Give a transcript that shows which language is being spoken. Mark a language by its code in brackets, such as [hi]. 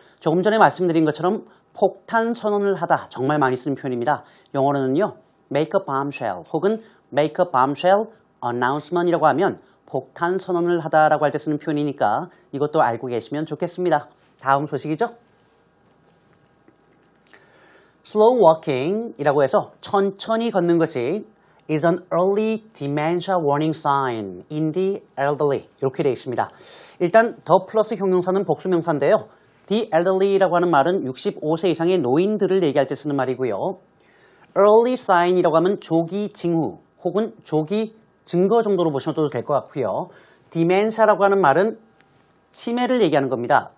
[ko] 조금 전에 말씀드린 것처럼 폭탄 선언을 하다 정말 많이 쓰는 표현입니다. 영어로는요. [en] make a bombshell [ko] 혹은 [en] make a bombshell announcement [ko] 이라고 하면 폭탄 선언을 하다라고 할 때 쓰는 표현이니까 이것도 알고 계시면 좋겠습니다. 다음 소식이죠. [en] Slow walking [ko] 이라고 해서 천천히 걷는 것이 [en] is an early dementia warning sign in the elderly [ko] 이렇게 되어 있습니다. 일단 더 플러스 형용사는 복수명사인데요. The elderly라고 하는 말은 65세 이상의 노인들을 얘기할 때 쓰는 말이고요. early sign이라고 하면 조기 징후 혹은 조기 증거 정도로 보셔도 될 것 같고요. dementia라고 하는 말은 치매를 얘기하는 겁니다.